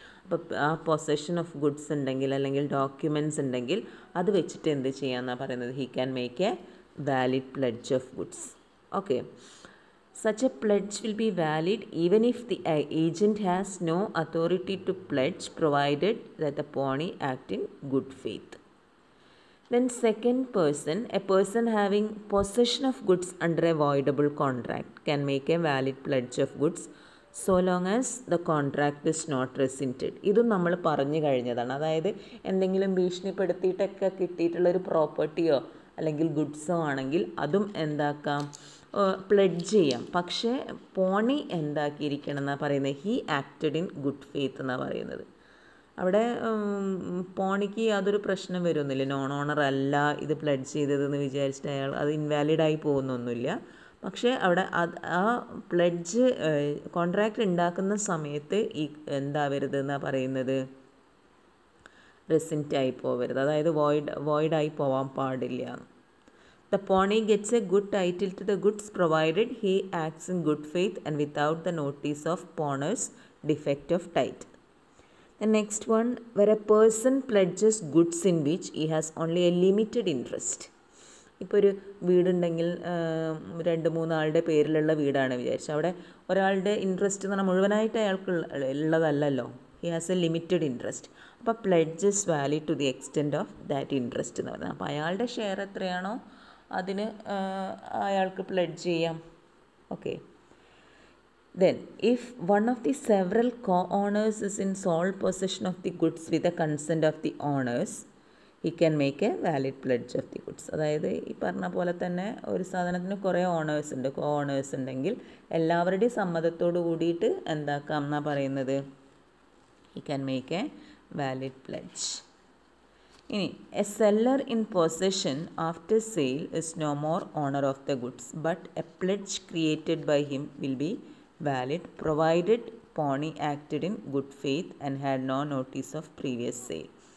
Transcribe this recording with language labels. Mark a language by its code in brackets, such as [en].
[ml] അപ്പോൾ ആ possession of goods ഉണ്ടെങ്കിൽ അല്ലെങ്കിൽ ഡോക്യുമെൻറ്റ്സ് ഉണ്ടെങ്കിൽ അത് വെച്ചിട്ട് എന്ത് ചെയ്യാമെന്നാണ് പറയുന്നത്, [en] He can make a valid pledge of goods. [ml] Okay. [en] Such a pledge will be valid even if the agent has no authority to pledge provided that the pawnee act in good faith. Then second person, a person having possession of goods under a voidable contract can make a valid pledge of goods so long as the contract is not rescinded. [ml] ഇതും നമ്മൾ പറഞ്ഞു കഴിഞ്ഞതാണ്. അതായത് എന്തെങ്കിലും ഭീഷണിപ്പെടുത്തിയിട്ടൊക്കെ കിട്ടിയിട്ടുള്ളൊരു പ്രോപ്പർട്ടിയോ അല്ലെങ്കിൽ ഗുഡ്സോ ആണെങ്കിൽ അതും എന്താക്കാം, pledge ചെയ്യാം. പക്ഷേ പോണി എന്താക്കിയിരിക്കണം എന്നാണ് പറയുന്നത്, [en] he acted in good faith [ml] എന്നാണ് പറയുന്നത്. അവിടെ പോണിക്ക് യാതൊരു പ്രശ്നം വരുന്നില്ല. നോൺ ഓണർ അല്ല ഇത് പ്ലെഡ്ജ് ചെയ്തതെന്ന് വിചാരിച്ചിട്ട് അയാൾ അത് ഇൻവാലിഡായി പോകുന്നൊന്നുമില്ല. പക്ഷേ അവിടെ ആ പ്ലെഡ്ജ് കോൺട്രാക്റ്റ് ഉണ്ടാക്കുന്ന സമയത്ത് ഈ എന്താവരുത് എന്നാണ് പറയുന്നത്, റെസിൻറ്റായി പോവരുത്, അതായത് വോയിഡായി പോവാൻ പാടില്ല. [en] The pawnee gets a good title to the goods provided he acts in good faith and without the notice of pawner's defect of title. The next one, where a person pledges goods in which he has only a limited interest. [ml] ഇപ്പോൾ ഒരു വീടുണ്ടെങ്കിൽ 2-3 ആളുടെ പേരിലുള്ള വീടാണ് വിചാരിച്ചത്, അവിടെ ഒരാളുടെ interest എന്ന് പറഞ്ഞാൽ മുഴുവനായിട്ട് അയാൾക്ക് ഉള്ളതല്ലല്ലോ, [en] He has a limited interest. [ml] അപ്പോൾ [en] pledge is valid to the extent of that interest [ml] എന്ന് പറയുന്നത്. അപ്പോൾ അയാളുടെ ഷെയർ എത്രയാണോ അതിന് അയാൾക്ക് പ്ലെഡ്ജ് ചെയ്യാം. Okay. [en] Then, if one of the several co-owners is in sole possession of the goods with the consent of the owners, he can make a valid pledge of the goods. [ml] അതായത് ഈ പറഞ്ഞ പോലെ തന്നെ ഒരു സാധനത്തിന് കുറേ owners ഉണ്ട്, കോ owners ഉണ്ടെങ്കിൽ എല്ലാവരുടെയും സമ്മതത്തോട് കൂടിയിട്ട് എന്താക്കാം എന്നാണ് പറയുന്നത്, [en] he can make a valid pledge. ഇനി a seller in possession after sale is no more owner of the goods but a pledge created by him will be valid provided Pony acted in good faith and had no notice of previous sale.